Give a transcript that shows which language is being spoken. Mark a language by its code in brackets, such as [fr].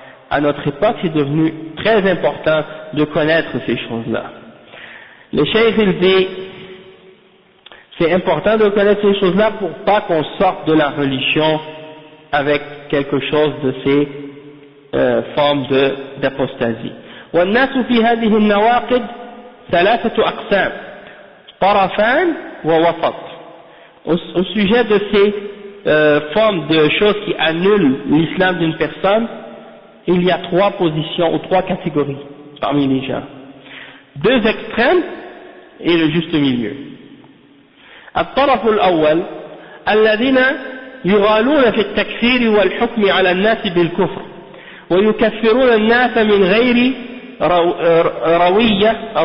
[fr] À notre époque, c'est devenu très important de connaître ces choses-là. Le cheikh il dit, c'est important de connaître ces choses-là pour pas qu'on sorte de la religion avec quelque chose de ces formes d'apostasie. [ar] والناس في هذه النواقض ثلاثة أقسام طرفان ووسط. [fr] Au sujet de ces formes de choses qui annulent l'islam d'une personne, il y a trois positions ou trois catégories parmi les gens. Deux extrêmes et le juste milieu. [ar] الطرف الأول الذين يغالون في التكفير والحكم على الناس بالكفر ويكفرون الناس من غير روية